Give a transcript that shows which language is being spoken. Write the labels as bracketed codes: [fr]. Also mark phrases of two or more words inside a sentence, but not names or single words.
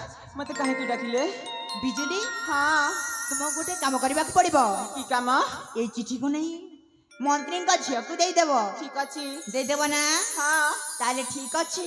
[or] ମତେ କାହେ ଡାକିଲେ ବିଜୁଳି हाँ ତୁମକୁ ଗୋଟେ କାମ କରିବାକୁ ପଡିବ କି କାମ ଏଇ ଚିଠିକୁ ନେଇ ମନ୍ତ୍ରୀଙ୍କ ଝିଅକୁ ଦେଇଦେବ ଠିକ ଅଛି ଦେଇଦେବ ନା हाँ ତାହେଲେ ଠିକ ଅଛି